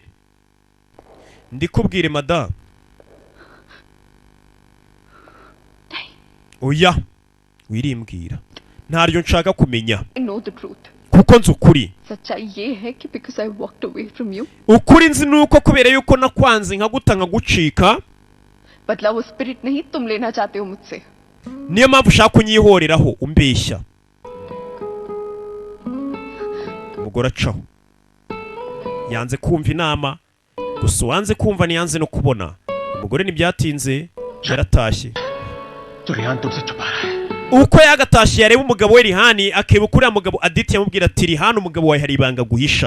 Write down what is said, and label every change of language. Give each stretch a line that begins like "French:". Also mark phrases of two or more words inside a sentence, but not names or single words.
Kinyarwanda: Ndikubwire madame. Oya, wirimbwira. Ntaryo nshaka kumenya. Kuko nzi ukuri. Ukuri nzi nuko kubera yuko nakwanze nkaguta nkagucika.
Hindi: बदला वो स्पिरिट नहीं तुम लेना चाहते हो मुझसे.
Kinyarwanda: Niyo mpamvu ushaka kunyihoreraho umbeshya. Umugore acaho. Yanze kumva inama, gusa wanze kumva niyanze no kubona. Umugore ntibyatinze yaratashye. Uko yagatashye yareba umugabo we Rihani akibuka uriya mugabo Aditi yamubwira ati Rihani umugabo wawe hari ibanga guhisha.